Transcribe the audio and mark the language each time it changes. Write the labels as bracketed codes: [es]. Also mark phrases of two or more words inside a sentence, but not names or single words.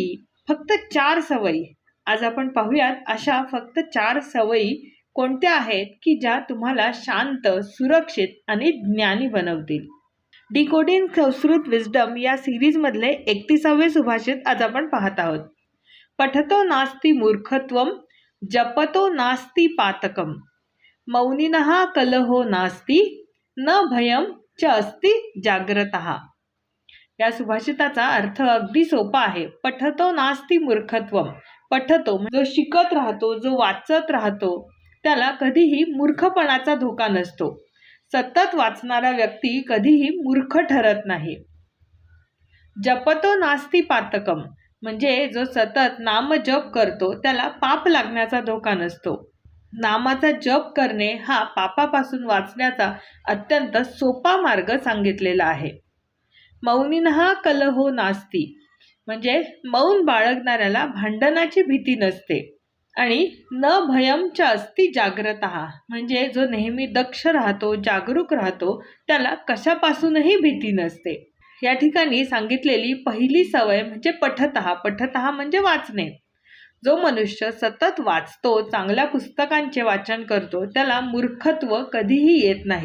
[mr] फक्त 4 सवयी. आज आपण पाहूयात अशा फक्त 4 सवयी कोणत्या आहेत की ज्या तुम्हाला शांत, सुरक्षित आणि ज्ञानी बनवतील. डिकोडिंग संस्कृत विजडम या सिरीजमधले 31वे सुभाषित आज आपण पाहत आहोत. [sa] पठतो नास्ति मूर्खत्वम, जपतो नास्ति पातकम, मौनिनः कलहो नास्ति, न भयम च अस्ति जाग्रतः. [mr] या सुभाषिताचा अर्थ अगदी सोपा आहे. [sa] पठतो नास्ति मूर्खत्वम. [mr] पठतो जो शिकत राहतो, जो वाचत राहतो, त्याला कधीही मूर्खपणाचा धोका नसतो. सतत वाचणारा व्यक्ती कधीही मूर्ख ठरत नाही. [sa] जपतो नास्ति पातकम [mr] म्हणजे जो सतत नाम जप करतो त्याला पाप लागण्याचा धोका नसतो. नामाचा जप करणे हा पापापासून वाचण्याचा अत्यंत सोपा मार्ग सांगितलेला आहे. [sa] मौनिनः कलहो नास्ति [mr] म्हणजे मौन बाळगणाऱ्याला भांडणाची भीती नसते. आणि [sa] न भयम च अस्ति जाग्रतः [mr] म्हणजे जो नेहमी दक्ष राहतो, जागरूक राहतो, त्याला कशापासूनही भीती नसते. या ठिकाणी सांगितलेली पहिली सवय म्हणजे पठतः. पठतः म्हणजे वाचणे. जो मनुष्य सतत वाचतो, चांगल्या पुस्तकांचे वाचन करतो, त्याला मूर्खत्व कधीही येत नाही.